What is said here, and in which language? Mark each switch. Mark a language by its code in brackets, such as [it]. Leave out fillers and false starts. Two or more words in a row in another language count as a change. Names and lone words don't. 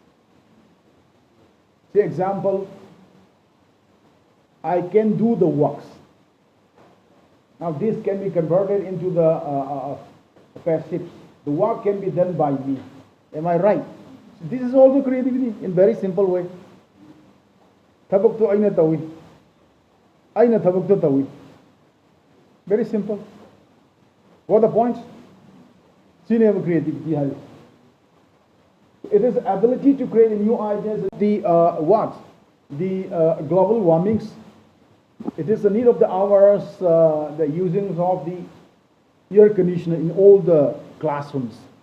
[en] See example. I can do the works. Now this can be converted into the passives. The work can be done by me. Am I right? So this is also creativity in very simple way. [mni] Tabuk to aina tawi. Aina tabuk to tawi. [en] Very simple. What are the points? Cinema creativity has. It is ability to create new ideas. The what? The global warmings. It is the need of the hours, the using of the air conditioner in all the classrooms.